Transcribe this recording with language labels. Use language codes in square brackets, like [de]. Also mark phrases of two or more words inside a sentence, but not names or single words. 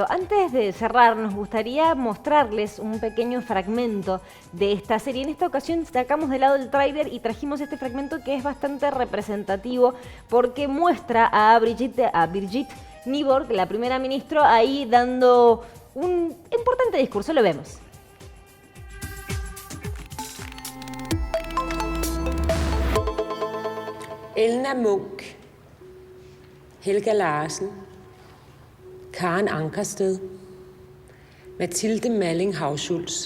[es] Antes de cerrar, nos gustaría mostrarles un pequeño fragmento de esta serie. En esta ocasión sacamos de lado el tráiler y trajimos este fragmento que es bastante representativo porque muestra a Brigitte Nyborg, la primera ministra, ahí dando un importante discurso. Lo vemos. Elna Munch, Helga Larsen, Karen Ankersted, Mathilde Malling Havschultz.